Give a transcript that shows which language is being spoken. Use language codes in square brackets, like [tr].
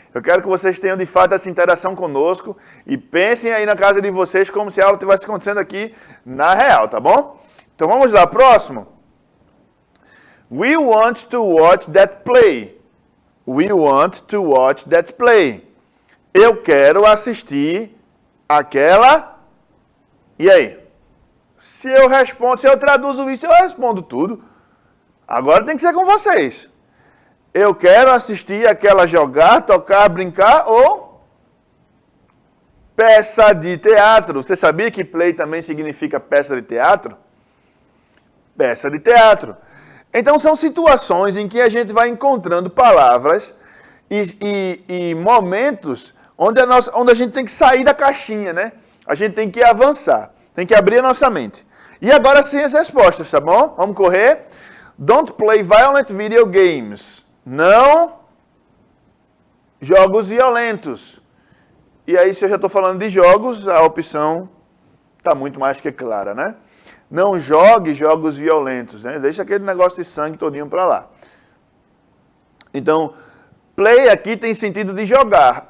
[pt] Eu quero que vocês tenham de fato essa interação conosco e pensem aí na casa de vocês como se a aula estivesse acontecendo aqui na real, tá bom? Então vamos lá, próximo. [en] We want to watch that play. We want to watch that play. [pt] Eu quero assistir aquela. E aí? Se eu traduzo isso, eu respondo tudo. Agora tem que ser com vocês. Eu quero assistir aquela jogar, tocar, brincar ou peça de teatro. Você sabia que play também significa peça de teatro? Peça de teatro. Então são situações em que a gente vai encontrando palavras e momentos onde a gente tem que sair da caixinha, né? A gente tem que avançar, tem que abrir a nossa mente. E agora sim as respostas, tá bom? Vamos correr. [en] Don't play violent video games. [pt] Não jogos violentos. E aí, se eu já estou falando de jogos, a opção está muito mais que clara, né? Não jogue jogos violentos, né? Deixa aquele negócio de sangue todinho para lá. Então, play aqui tem sentido de jogar.